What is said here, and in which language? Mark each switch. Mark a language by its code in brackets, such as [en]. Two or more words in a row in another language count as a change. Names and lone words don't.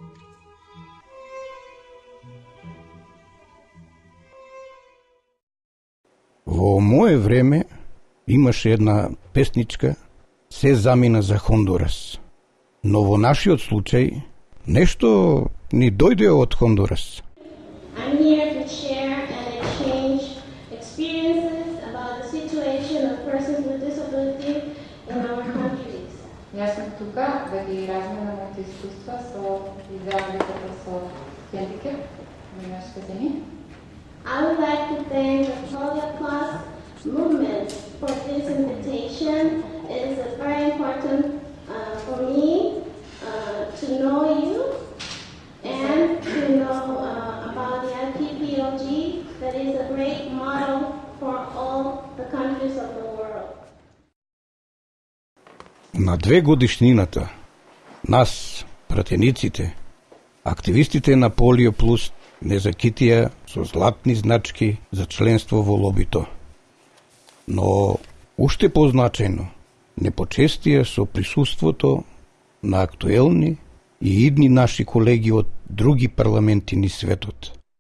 [mk] Во мое време имаше една песничка "Се замина за Хондурас", но во нашиот случај нешто ни дојде од Хондурас. [en] I'm here to share and exchange experiences about the situation of persons with disability in our countries. [mk] Јас сум тука да ги разменам моите искуства со израелците со хендикеп во нашите земји. [en] I would like to thank the Holocaust movement for this invitation. It is very important for me to know you and to know about the LPPOG that is a great model for all the countries of the world. [mk] На 2 годишнината, нас, пратениците, активистите на Полио Плюс не закитија со златни значки за членство во лобито. Но, уште позначајно, не почестија со присуството на актуелни и идни наши колеги од други парламенти низ светот.